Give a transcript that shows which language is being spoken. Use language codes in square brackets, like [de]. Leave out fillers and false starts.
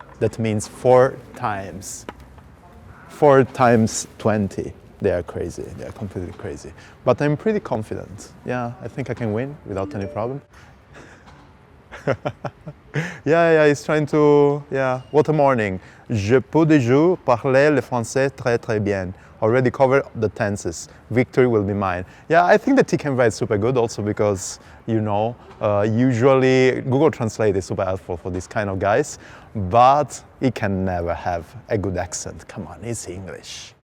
[en] That means 4 times. 4 times 20. They are crazy. They are completely crazy. But I'm pretty confident. Yeah, I think I can win without any problem. Yeah, he's trying to, what a morning. [fr] Je peux déjà parler le français très très bien. [en] Already covered the tenses. Victory will be mine. Yeah, I think that he can write super good also because, usually Google Translate is super helpful for these kind of guys, but he can never have a good accent. Come on, it's English.